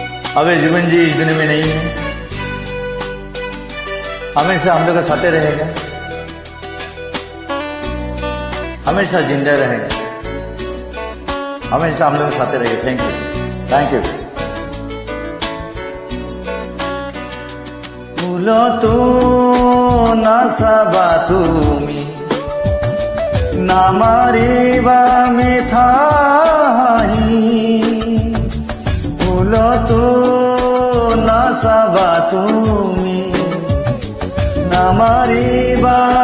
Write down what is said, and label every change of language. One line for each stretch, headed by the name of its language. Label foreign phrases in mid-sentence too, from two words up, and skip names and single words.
Hindi: अब ये जीवन जी इस दुनिया में नहीं है, हमेशा हम लोग के साथ रहेगा, हमेशा जिंदा रहेगा, हमेशा हम लोग के साथ रहेगा।
English: thank you, thank you. तो ना साबा तुमी ना मारिबा मेथाही, तो ना साबा तुमी ना मारिबा